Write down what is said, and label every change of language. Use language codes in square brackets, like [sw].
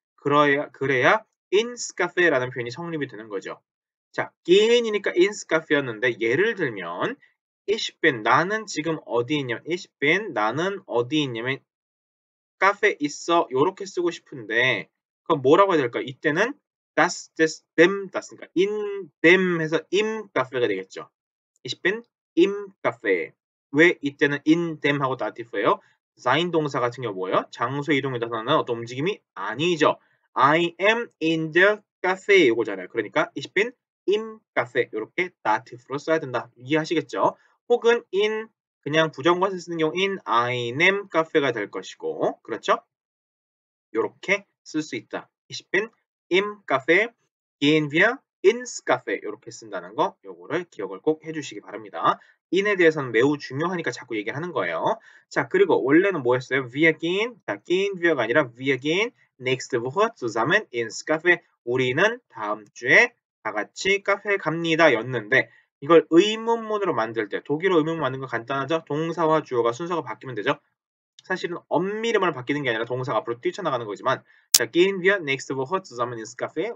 [ko] 그래야 in 카페라는 표현이 성립이 되는 거죠. 자, geh이니까 in 카페였는데 예를 들면 [de] ich bin [ko] 나는 지금 어디 있냐면 ich bin 나는 어디 있냐면 카페 있어 요렇게 쓰고 싶은데 그럼 뭐라고 해야 될까요? 이때는 das, des, dem, das 그러니까 in dem 해서 im 카페가 되겠죠. [de] Ich bin im Café. [ko] 왜 이때는 in them 하고 dative예요? sein 동사 같은 경우 뭐예요? 장소 이동에 나타나는 어떤 움직임이 아니죠. [en] I am in the cafe [ko] 이거잖아요. 그러니까 [de] ich bin im Café [ko] 이렇게 dative로 써야 된다. 이해하시겠죠? 혹은 in 그냥 부정관사 쓰는 경우 in I am cafe가 될 것이고 그렇죠? 요렇게 쓸 수 있다. [de] Ich bin im Café. gehen wir ins Café [ko] 이렇게 쓴다는 거 요거를 기억을 꼭 해주시기 바랍니다. in에 대해서는 매우 중요하니까 자꾸 얘기하는 거예요. 자, 그리고 원래는 뭐였어요? [de] Wir gehen, 자, gehen wir [ko] 가 아니라 [de] wir gehen nächste Woche zusammen ins Café. [ko] 우리는 다음 주에 다 같이 카페에 갑니다 였는데 이걸 의문문으로 만들 때 독일어 의문문 만드는 거 간단하죠? 동사와 주어가 순서가 바뀌면 되죠? 사실은 엄밀히만 바뀌는 게 아니라 동사가 앞으로 뛰쳐나가는 거지만 자, [de] gehen wir nächste Woche zusammen ins Café?